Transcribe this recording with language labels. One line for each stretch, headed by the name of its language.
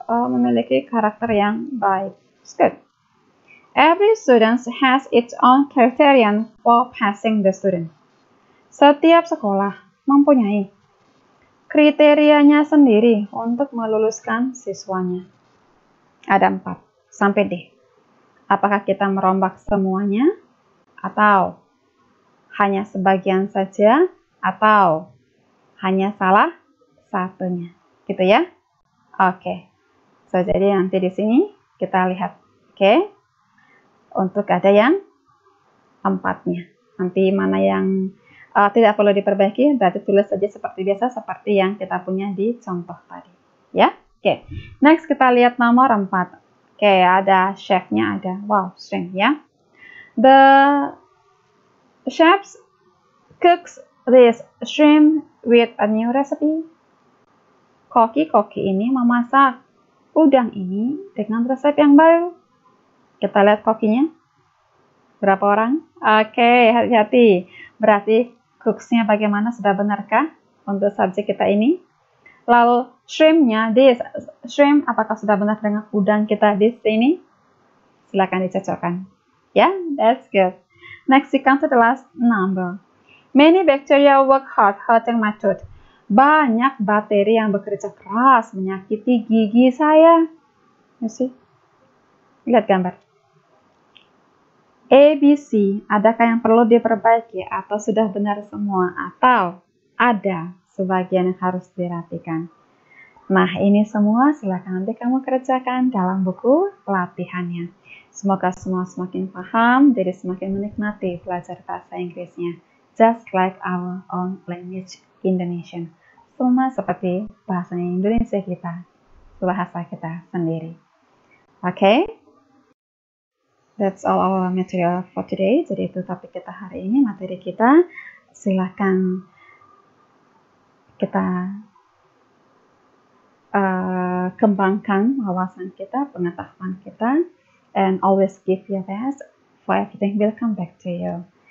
Indonesian: Memiliki karakter yang baik.
English: It's good. Every student has its own criterion for passing the student.
Indonesian: Setiap sekolah mempunyai kriterianya sendiri untuk meluluskan siswanya. Ada 4 sampai D. Apakah kita merombak semuanya atau hanya sebagian saja atau hanya salah satunya? Gitu ya. Oke. So, jadi nanti di sini kita lihat. Oke. Untuk ada yang 4-nya. Nanti mana yang tidak perlu diperbaiki, berarti tulis saja seperti biasa, seperti yang kita punya di contoh tadi. Ya, oke. Next kita lihat nomor 4. Oke, ada chef-nya ada. Wow, shrimp ya.
English: The chef cooks this shrimp with a new recipe.
Indonesian: Koki ini memasak udang ini dengan resep yang baru. Kita lihat kokinya. Berapa orang? Oke, hati-hati. Berarti cooks-nya bagaimana? Sudah benarkah untuk subjek kita ini? Lalu shrimp-nya, this shrimp apakah sudah benar dengan udang kita di sini? Silakan dicocokkan. Ya,
English: that's good. Next, we come to the last number. Many bacteria work hard hurting my tooth.
Indonesian: Banyak bakteri yang bekerja keras menyakiti gigi saya.
English: You see?
Indonesian: Lihat gambar. A, B, C, adakah yang perlu diperbaiki atau sudah benar semua? Atau ada sebagian yang harus dirapikan? Nah, ini semua silakan nanti kamu kerjakan dalam buku latihannya. Semoga semua semakin paham, jadi semakin menikmati belajar bahasa Inggrisnya.
English: Just like our own language, Indonesian.
Indonesian: Sama seperti bahasa Indonesia kita, bahasa kita sendiri. Oke?
English: That's all our material for today.
Indonesian: Jadi itu topik kita hari ini, materi kita. Silakan kita kembangkan wawasan kita, pengetahuan kita,
English: and always give your best for everything will come back to you.